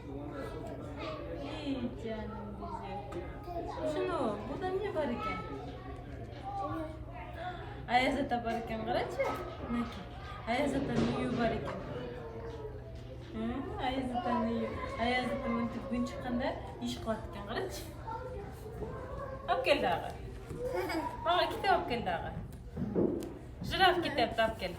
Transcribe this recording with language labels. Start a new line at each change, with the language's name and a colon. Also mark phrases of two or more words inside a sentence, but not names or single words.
Turkish: Ey canım bize. Şunu, burada ne var ekan?
Uzbek: Ayaz ata bor ekan, qarachi. Ayaz ata uyi bor ekan. Ayaz ata uyi. Ayaz ata muntib kun chiqqanda ish qilyapti ekan, qarachi. Olib kel dag'i. Mana kitob olib kel dag'i. Jiraf ketyapti, olib kel.